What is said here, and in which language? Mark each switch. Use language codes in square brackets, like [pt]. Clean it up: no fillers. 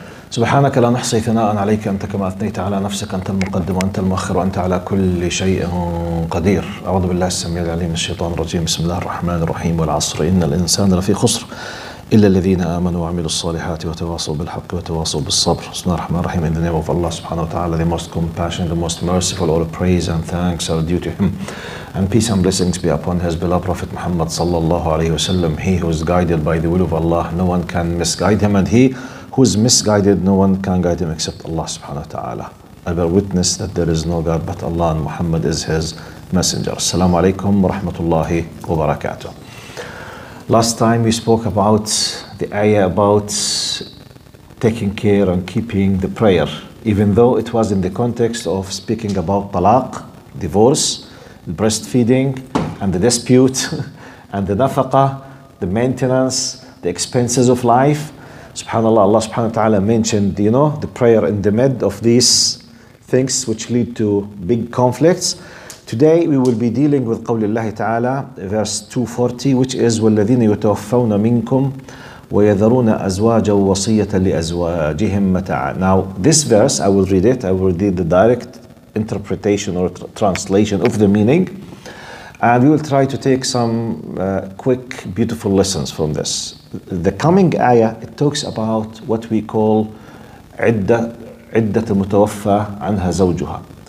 [ar] سبحانك لا نحصي ثناء عليك أنت كما أثنيت على نفسك. أنت المقدم وأنت المؤخر وأنت على كل شيء قدير. أعوذ بالله السميع العليم من الشيطان الرجيم. بسم الله الرحمن الرحيم. والعصر إن الإنسان لفي خسر إلا الذين آمنوا وعملوا الصالحات وتواصوا بالحق وتواصوا بالصبر. بسم الله الرحمن الرحيم. [en] In the name of Allah subhanahu wa ta'ala, the most compassionate, the most merciful, all praise and thanks are due to Him. And peace and blessings be upon His beloved Prophet Muhammad sallallahu alayhi wa sallam. He who is guided by the will of Allah, no one can misguide him, and he who is misguided, no one can guide him except Allah subhanahu wa ta'ala. I bear witness that there is no God but Allah and Muhammad is His messenger. Assalamu alaikum wa rahmatullahi wa barakatuh. Last time we spoke about the ayah about taking care and keeping the prayer, even though it was in the context of speaking about talaq, divorce, breastfeeding, and the dispute, and the nafaqah, the maintenance, the expenses of life. SubhanAllah, Allah subhanahu wa ta'ala mentioned, the prayer in the mid of these things which lead to big conflicts. Today we will be dealing with [ar] قول الله تعالى, [en] verse 240, which is [ar] وَالَّذِينَ يُتَوَفَّوْنَ مِنْكُمْ وَيَذَرُونَ أَزْوَاجًا وَصِيَّةً لِأَزْوَاجِهِمْ مَتَاعًا. [en] Now this verse, I will read it. I will read the direct interpretation or translation of the meaning, and we will try to take some quick, beautiful lessons from this. The coming ayah, it talks about what we call [ar] عدة المتوفى عنها زوجها.